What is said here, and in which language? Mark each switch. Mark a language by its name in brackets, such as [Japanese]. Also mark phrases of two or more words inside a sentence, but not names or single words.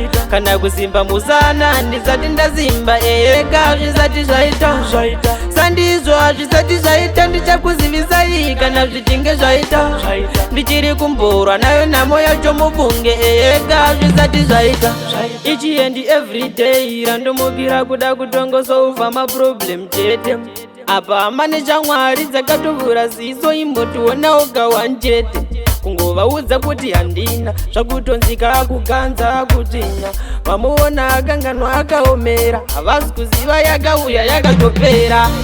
[Shona] Kana kusimba musana, ndisati ndazimba, ega, hazvisati zvaita. Sandizvo hazvisati zvaita, ndichakuzivisai kana zvichinge zvaita. Ndichiri kumborwa nayo nhamo yacho mufunge, ega, hazvisati zvaita. [English] Each and every day, [Shona] randomukira kuda kutongosolva maproblem chete. Apa hama nechamwari dzakatovhura ziso, imbotiona oga wanjete. Kungovaudza kuti handina, zvakutonzika kuganza kutinya. Vamuona akanganwa akaomera, havazi kuziva yakauya yakatopera.